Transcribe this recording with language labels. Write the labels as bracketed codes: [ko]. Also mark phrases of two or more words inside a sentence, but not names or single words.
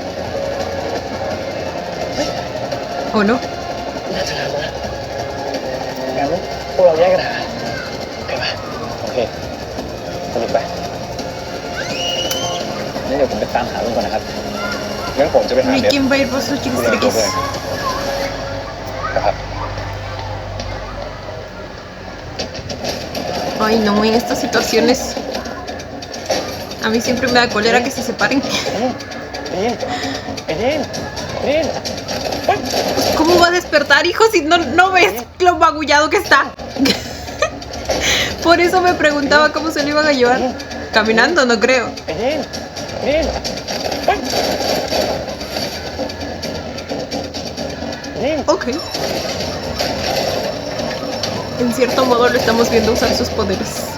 [es] ¿O no? [th] น่าจะทำนะงั้นพวกเราแยกกันหาโอเคป่ะโอเคสรุปไปงั้นเดี๋ยวผมไปตามหาลุงก่อนนะครับงั้นผมจะไปหาเบฟ [es] ¿Y quién va a ir por sus [th] ดูแลตัว [es] chiquistriquis? [th] เองนะครับ [es] Ay, no, en estas situaciones a mí siempre me da cólera que se separen. [th] ไอ้ดินไอ้ดิน [es] ¿Cómo va a despertar, hijo, si no ves lo magullado que está? Por eso me preguntaba cómo se lo iban a llevar. Caminando, no creo. [th] ไอ้ดินดินดิน [es] Ok. En cierto modo lo estamos viendo usar sus poderes.